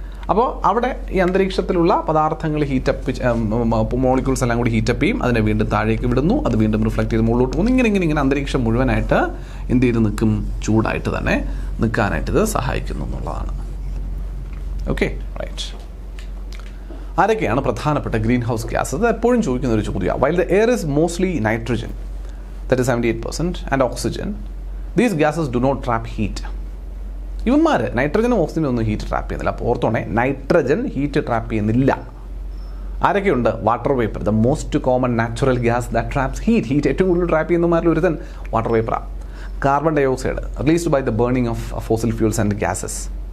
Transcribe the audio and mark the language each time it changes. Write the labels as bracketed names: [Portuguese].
[Malayalam] അപ്പോൾ അവിടെ ഈ അന്തരീക്ഷത്തിലുള്ള പദാർത്ഥങ്ങൾ ഹീറ്റപ്പ്, മോളിക്യൂൾസ് എല്ലാം കൂടി ഹീറ്റപ്പ് ചെയ്യും, അതിനെ വീണ്ടും താഴേക്ക് വിടുന്നു, അത് വീണ്ടും റിഫ്ലക്ട് ചെയ്ത് മുകളിലോട്ട് പോകുന്നു. ഇങ്ങനെ അന്തരീക്ഷം മുഴുവനായിട്ട് എന്ത് ചെയ്ത് നിൽക്കും? ചൂടായിട്ട് തന്നെ നിൽക്കാനായിട്ട് ഇത് സഹായിക്കുന്നു എന്നുള്ളതാണ്. Okay, right. ആരൊക്കെയാണ് പ്രധാനപ്പെട്ട ഗ്രീൻ ഹൗസ് ഗ്യാസസ്? അത് എപ്പോഴും ചോദിക്കുന്ന ഒരു ചോദ്യമാണ്. [English] While the air is mostly nitrogen, that is 78%, and oxygen, these gases do not trap heat. [Malayalam] ഇവന്മാർ നൈട്രജനും ഓക്സിജനും ഒന്നും ഹീറ്റ് ട്രാപ്പ് ചെയ്യുന്നില്ല. അപ്പോൾ ഓർത്തോണേ, നൈട്രജൻ ഹീറ്റ് ട്രാപ്പ് ചെയ്യുന്നില്ല. ആരൊക്കെയുണ്ട്? [English] Water vapour, the most common natural gas that traps heat. [Malayalam] Heat ഏറ്റവും കൂടുതൽ trap ചെയ്യുന്നമാരിൽ ഒരുത്തൻ water വേപ്പറാണ്. [English] Carbon dioxide released by the burning of fossil fuels and gases.